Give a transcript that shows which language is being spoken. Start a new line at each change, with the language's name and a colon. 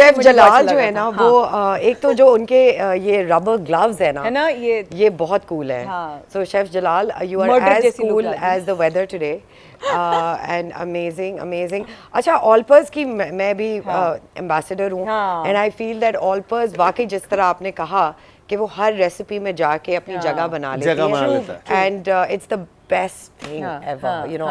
Urdu: Chef جلال جو ہے نا وہ ایک تو جو ان کے یہ ربر گلوز ہے نا, یہ بہت کول ہے.
English: So chef Jalal, you are as cool as the weather today. And amazing.
Urdu: اچھا, آلپرز کی میں بھی ایمبیسڈر ہوں,
English: and I feel that
Urdu: آلپرز واقعی جس طرح آپ نے کہا کہ وہ ہر ریسیپی میں جا کے اپنی جگہ بنا لیتی ہے,
English: And it's the best thing ever, you know.